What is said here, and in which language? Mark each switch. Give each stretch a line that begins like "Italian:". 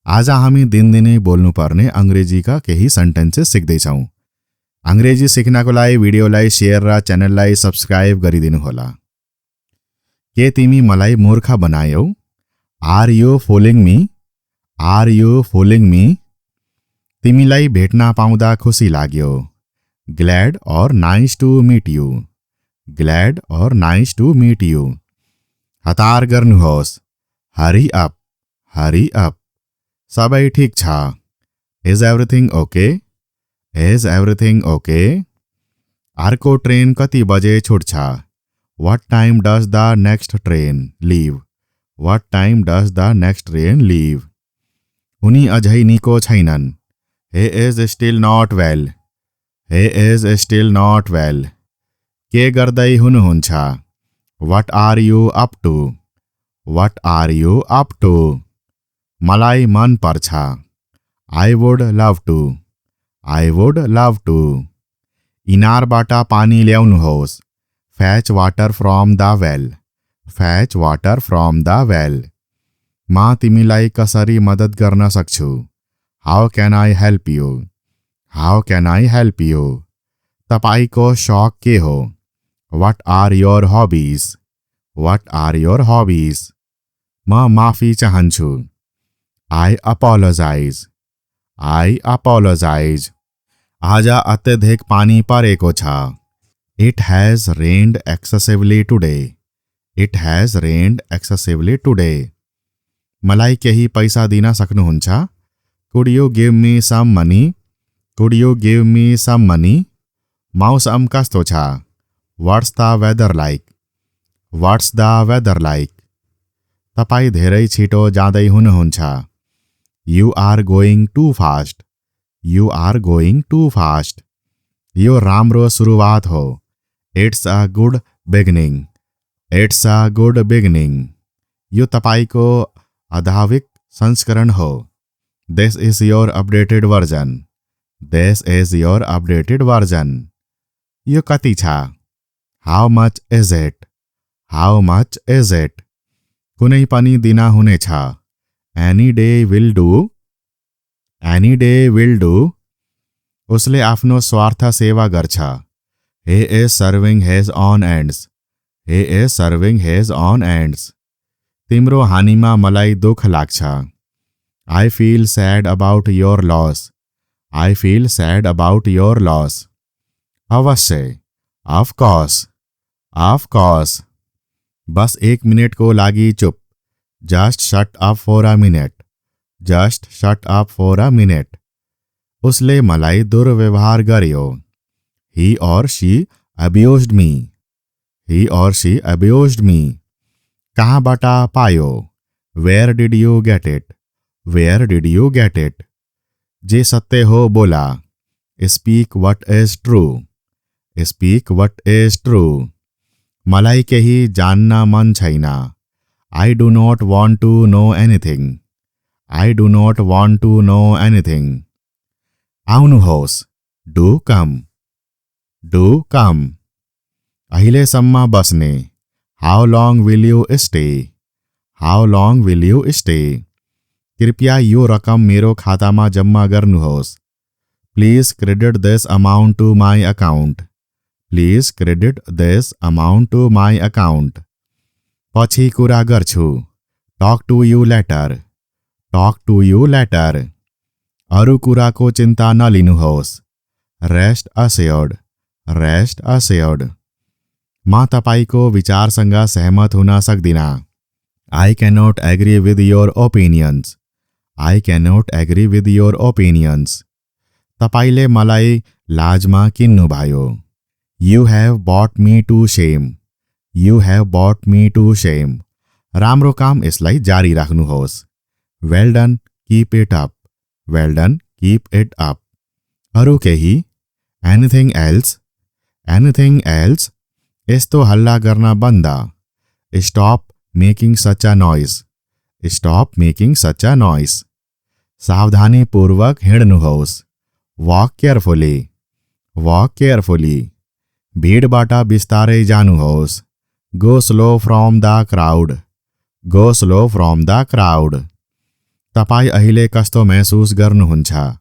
Nepali: आज हामी दिनदिनै बोल्नुपर्ने अङ्ग्रेजीका केही सेन्टेन्सेस सिक्दैछौँ। अङ्ग्रेजी सिक्नको लागि भिडियोलाई शेयर र च्यानललाई सब्स्क्राइब गरिदिनुहोला। के तिमी मलाई मूर्ख बनायौ?
English: Are you fooling me? Are you fooling me?
Nepali: तिमीलाई भेट्न पाउँदा खुसी लाग्यो।
English: Glad और nice to meet you. Glad और nice to meet you.
Nepali: हतार गर्नुहोस्।
English: Hurry up. Hurry up.
Nepali: सबै ठीक छ।
English: Is everything okay? Is everything okay?
Nepali: अर्को ट्रेन कति बजे छुट्छ?
English: What time does the next train leave? What time does the next train leave?
Nepali: उनी अझै निको छैनन्।
English: he is still not well. he is still not well.
Nepali: के गर्दै हुनुहुन्छ?
English: what are you up to? what are you up to?
Nepali: मलाई मन पर्छ।
English: I would love to. I would love to.
Nepali: इनारबाट पानी ल्याउनुहोस्।
English: Fetch water from the well. Fetch water from the well.
Nepali: म तिमीलाई कसरी मद्दत गर्न सक्छु?
English: How can I help you? How can I help you?
Nepali: तपाईको शौक के हो?
English: What are your hobbies? What are your hobbies?
Nepali: म माफी चाहन्छु।
English: I apologize. I apologize.
Nepali: आज अत्यधिक पानी परेको छ।
English: It has rained excessively today. It has rained excessively today.
Nepali: मलाई केही पैसा दिन सक्नुहुन्छ?
English: Could you give me some money? Could you give me some money?
Nepali: मौसम कस्तो छ?
English: What's the weather like? What's the weather like?
Nepali: तपाईँ धेरै छिटो जाँदै हुनुहुन्छ।
English: You are going too fast. You are going too fast.
Nepali: यो राम्रो सुरुवात हो।
English: It's a good beginning. It's a good beginning.
Nepali: यो तपाईको आधाविक संस्करण हो।
English: This is your updated version. This is your updated version.
Nepali: यो कति छ?
English: How much is it? How much is it?
Nepali: कुनै पनि दिन हुनेछ।
English: Any day will do. Any day will do.
Nepali: उसले आफ्नो स्वार्थ सेवा गर्छ।
English: He is serving his own ends. He is serving his own ends.
Nepali: तिम्रो हानिमा मलाई दुःख लाग्छ।
English: I feel sad about your loss. I feel sad about your loss.
Nepali: अवश्य।
English: Of course. Of course.
Nepali: Bus 1 minute को लागि चुप।
English: Just shut up for a minute. Just shut up for a minute.
Nepali: उसले मलाई दुर्व्यवहार गर्यो।
English: He or she abused me. He or she abused me.
Nepali: कहाँबाट पायो?
English: Where did you get it? Where did you get it?
Nepali: जे सत्य हो बोला।
English: Speak what is true. Speak what is true.
Nepali: मलाई केही जान्न मन छैन।
English: I do not want to know anything. I do not want to know anything.
Nepali: आउनुहोस्।
English: Do come. Do come.
Nepali: अहिलेसम्म बस्ने।
English: How long will you stay? How long will you stay?
Nepali: कृपया यो रकम मेरो खातामा जम्मा गर्नुहोस्।
English: Please credit this amount to my account. Please credit this amount to my account.
Nepali: पछि कुरा गर्छु।
English: Talk to you later. Talk to you later.
Nepali: अरू कुराको चिन्ता नलिनुहोस्।
English: Rest assured. Rest assured.
Nepali: म तपाईको विचारसँग सहमत हुन सक्दिनँ।
English: I cannot agree with your opinions. I cannot agree with your opinions.
Nepali: तपाईले मलाई लाजमा किन्नुभयो।
English: You have brought me to shame. You have brought me to shame.
Nepali: राम्रो काम, यसलाई जारी राख्नुहोस्।
English: Well done, keep it up. Well done, keep it up.
Nepali: अरू केही?
English: Anything else? Anything else?
Nepali: यस्तो हल्ला गर्न बन्द।
English: Stop making such a noise. Stop making such a noise.
Nepali: सावधानीपूर्वक हिँड्नुहोस्।
English: Walk carefully. Walk carefully.
Nepali: भीडबाट बिस्तारै जानुहोस्।
English: Go slow from the crowd. Go slow from the crowd.
Nepali: तपाईँ अहिले कस्तो महसुस गर्नुहुन्छ?